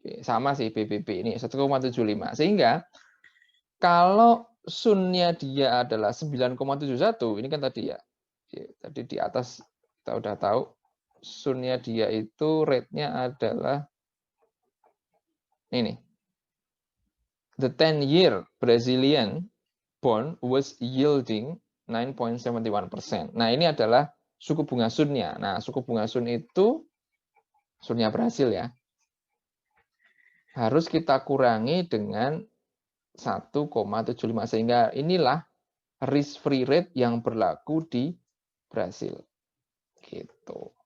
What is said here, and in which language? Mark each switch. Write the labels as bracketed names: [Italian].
[Indonesian] Sama sih BBB ini 1,75. Sehingga kalau Sun-nya dia adalah 9,71, ini kan tadi ya. Tadi di atas kita udah tahu Sun-nya dia itu rate-nya adalah ini. [English] The 10-year Brazilian bond was yielding 9.71%. [Indonesian] Nah, ini adalah suku bunga Sun-nya. Nah, suku bunga Sun itu Sun-nya Brasil ya. Harus kita kurangi dengan 1,75 sehingga inilah risk free rate yang berlaku di Brasil. Gitu.